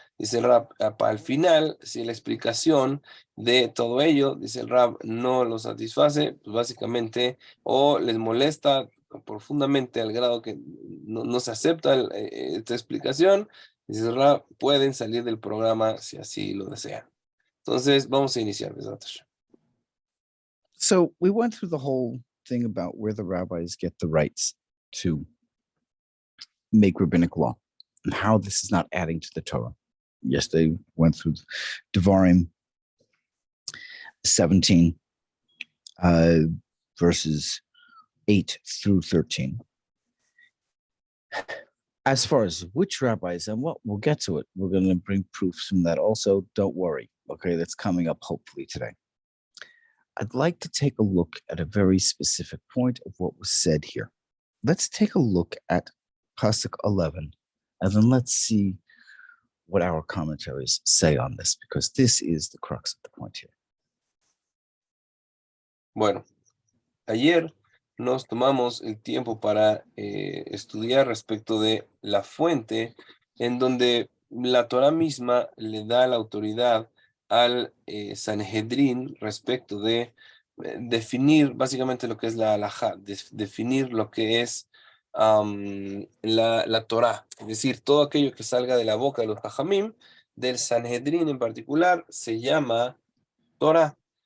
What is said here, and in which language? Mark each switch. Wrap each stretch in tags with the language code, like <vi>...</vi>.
<es>Dice el Rab, al final, si la explicación de todo ello, dice el Rab, no lo satisface, pues básicamente, o les molesta profundamente al grado que no se acepta esta explicación, dice el Rab, pueden salir del programa si así lo desean. Entonces, vamos a iniciar.</es> <en>So we went through the whole thing about where the rabbis get the rights to make rabbinic law and how this is not adding to the Torah. Yes, they went through Devarim 17, verses 8 through 13. As far as which rabbis, and what we'll get to it, we're going to bring proofs from that also. Don't worry. Okay, that's coming up hopefully today. I'd like to take a look at a very specific point of what was said here. Let's take a look at Pasuk 11, and then let's see what our commentaries say on this, because this is the crux of the point here.</en> <es>Bueno, ayer nos tomamos el tiempo para estudiar respecto de la fuente en donde la Torah misma le da la autoridad al Sanhedrin respecto de definir básicamente lo que es la halajá, definir lo que es la Torah, es decir, todo aquello que salga de la boca de los Jajamim, del Sanhedrin en particular, se llama Torah.</es>